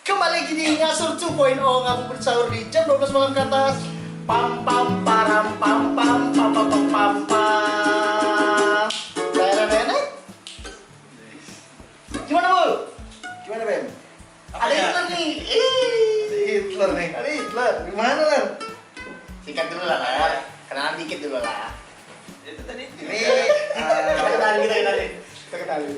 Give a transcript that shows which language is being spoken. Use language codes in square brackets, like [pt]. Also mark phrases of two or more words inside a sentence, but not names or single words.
[id] Kembali lagi di Ngasur 2.0 ngabuburit sahur di jam 12 malam ke atas. Pam pam param pam pam pam pam pam pam pam. Nenek. Gimana Bul? Gimana Bem? Ada Hitler nih. Hitler nih. Ada Hitler. Gimana Ler? Singkat dulu lah Ler. Kenalan dikit dulu lah. Itu tadi Ini Kita kenalin. Kita kenalin.